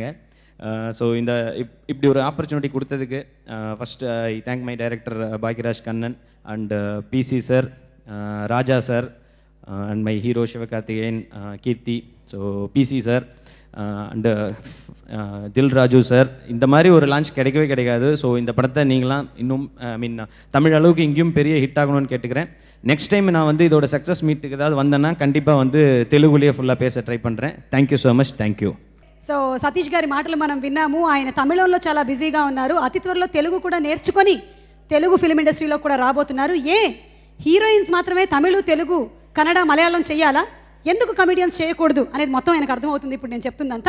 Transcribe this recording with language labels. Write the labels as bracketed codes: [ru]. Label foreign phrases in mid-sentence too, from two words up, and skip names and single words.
[ta] ஸோ இந்த இப்படி ஒரு ஆப்பர்ச்சுனிட்டி கொடுத்ததுக்கு [en] first I thank my director Bhagyaraj Kannan and PC sir, Raja sir and my hero Sivakarthikeyan, Keerthi, so PC sir and Dil Raju sir. [ta] இந்த மாதிரி ஒரு லான்ச் கிடைக்கவே கிடைக்காது. ஸோ இந்த படத்தை நீங்களாம் இன்னும் தமிழ் அளவுக்கு இங்கேயும் பெரிய ஹிட் ஆகணும்னு கேட்டுக்கிறேன். [en] next time [ta] நான் வந்து இதோட [en] success meetukku [ta] ஏதாவது வந்தேன்னா கண்டிப்பாக வந்து தெலுங்குலேயே ஃபுல்லாக பேச ட்ரை பண்ணுறேன். [en] Thank you so much. Thank you. [te] సో సతీష్ గారి మాటలు మనం విన్నాము. ఆయన తమిళంలో చాలా బిజీగా ఉన్నారు. అతి త్వరలో తెలుగు కూడా నేర్చుకొని తెలుగు [en] film industrylo [te] కూడా రాబోతున్నారు. హీరోయిన్స్ మాత్రమే తమిళ, తెలుగు, కన్నడ, మలయాళం చేయాలా, ఎందుకు కమెడియన్స్ చేయకూడదు అనేది మొత్తం ఆయనకు అర్థమవుతుంది ఇప్పుడు నేను చెప్తుందంతా.